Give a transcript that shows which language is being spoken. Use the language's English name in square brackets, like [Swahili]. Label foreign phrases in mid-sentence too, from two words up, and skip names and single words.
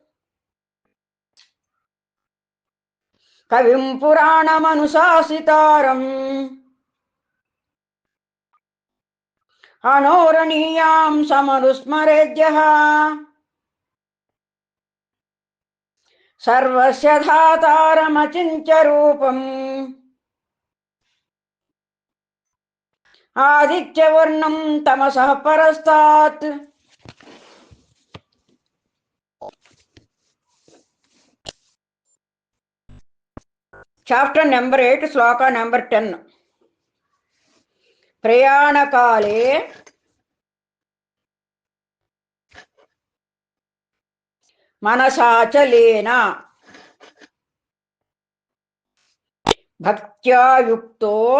[Sanskrit] कविं पुराणमनुशासितारम् अनोरणीयां समनुस्मरेद्यः सर्वस्य धातारमचिन्त्य रूपम् आदित्यवर्णं तमसः परस्तात् [English] chapter number [Telugu] 8 శ్లోక నెంబర్ 10 [Sanskrit] ప్రయాణకాలే మనసాచలేన భక్త్యా యుక్తో